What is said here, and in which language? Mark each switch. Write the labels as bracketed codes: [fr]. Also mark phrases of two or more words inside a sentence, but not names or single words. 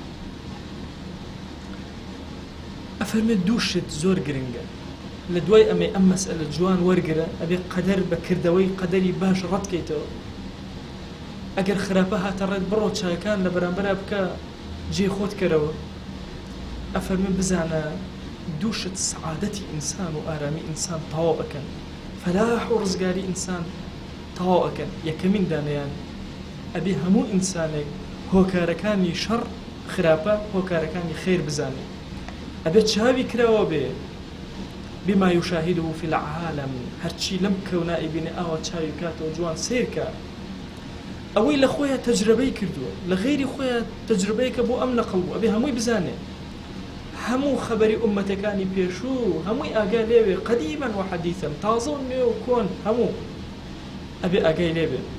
[ckb] ئەفەرمێت دوو شت زۆر گرنگە لە دوای ئەمێ ئەم مەسئلە جوان وەرگرە ئەبێ قەدەر بە کردەوەی قەدەری باش ڕەتکەیتەوە ئەگەر خراپە هاتە ڕێت بڕۆ چاکان لە بەرامبەرە بکە جێ خۆت کەرەوە ئەفەرمێ بزانە دووشت سعادەتی ئینسان و ئارامی ئینسان تەواو ئەکەن، فەلاح و ڕزگاری ئینسان تەواو ئەکەن. یەکەمین دانیان ئەبێ هەموو ئینسانێک هۆکارەکانی شەڕ خراپە هۆکارەکانی خێر بزانێت، ئەبێ چاوی کراوە بێ [ar] بما يشاهده في العالم، [ckb] هەرچی لەم کەونا ئەیبینێ ئاوا چاوی کاتەوە جوان سیرکە، ئەوەی لە خۆیان تەجربەی کردووە، لە غێری خۆیان تەجربەیەکە بۆ ئەم نەقڵ بوو، ئەبێ هەمووی بزانێ، هەموو خەبەری ئومەتەکانی پێشوو هەمووی ئاگای لێوێ، قەدیمەن و حەدیثەن، تازە و نوێ و کۆن هەموو ئەبێ ئاگای لێبێ.